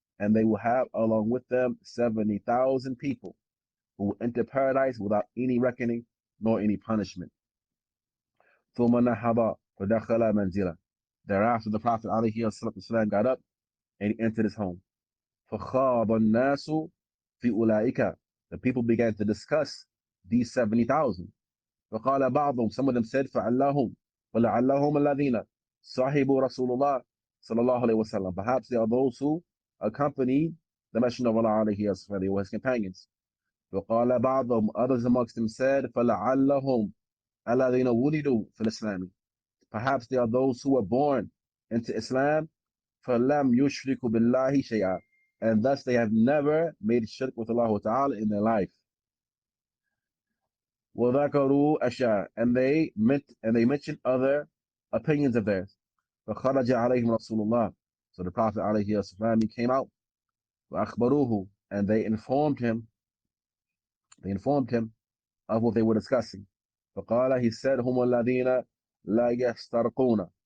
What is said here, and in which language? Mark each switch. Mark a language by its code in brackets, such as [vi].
[en] And they will have along with them 70,000 people who will enter paradise without any reckoning nor any punishment. [ar] ثُمَّ نَهَضَ فَدَخَلَ مَنْزِلَهُ. [en] Thereafter the Prophet ﷺ got up and he entered his home. [ar] فَخَاضَ النَّاسُ فِي أُولَٰئِكَ. [en] The people began to discuss these 70,000. [ar] فقال بعضهم, [en] some of them said, [ar] فَعَلَّهُمْ وَلَعَلَّهُمْ الَّذِينَ صَحِبُوا رَسُولُ اللَّهِ صلى الله عليه وسلم. [en] Perhaps they are those who accompanied the Messenger of Allah عليه وسلم, they were his companions. [ar] فقال بعضهم, [en] others amongst them said, [ar] فَلَعَلَّهُمْ الَّذِينَ وُلِدُوا فِي الإسلام. [en] Perhaps they are those who were born into Islam, [ar] فَلَمْ يُشْرِكُوا بِاللَّهِ شَيْئًا. [en] And thus they have never made shirk with Allah Ta'ala in their life. [ar] وَذَكَرُوا أَشْيَاءَ. [en] And they mentioned other opinions of theirs. [ar] فَخَرَجَ عَلَيْهِمْ رَسُولُ اللَّهِ. [en] So the Prophet عليه الصلاة والسلام came out. [ar] وَأَخْبَرُوهُ. [en] And they informed him of what they were discussing. [ar] فقال, [en] he said, [ar] هُمُ الَّذِينَ لَا يَسْتَرْقُونَ.